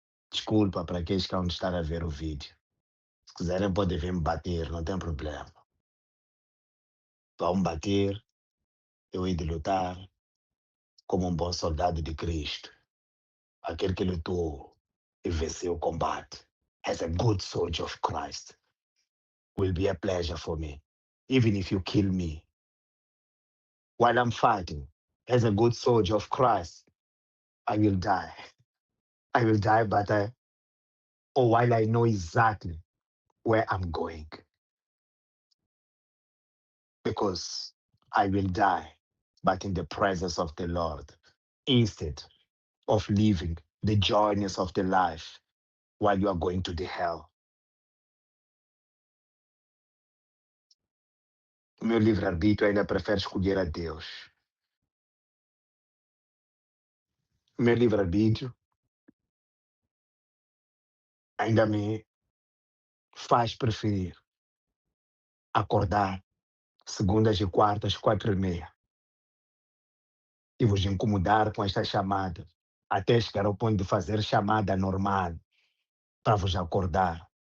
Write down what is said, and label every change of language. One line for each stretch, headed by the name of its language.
Portuguese: Desculpa para aqueles que vão estar a ver o vídeo. Se quiserem, podem vir me bater, não tem problema. Vão me bater, eu hei de lutar como um bom soldado de Cristo. Aquele que lutou e venceu o combate.
English: As a good soldier of Christ. Will be a pleasure for me. Even if you kill me. While I'm fighting, as a good soldier of Christ, I will die. I will die, but while I know exactly where I'm going. Because I will die, but in the presence of the Lord, instead of living the joyness of the life while you are going to the hell.
Portuguese: O meu livre-arbítrio ainda prefere escolher a Deus. O meu livre-arbítrio ainda me faz preferir acordar segundas e quartas, 4h30, e vos incomodar com esta chamada, até chegar ao ponto de fazer chamada normal para vos acordar.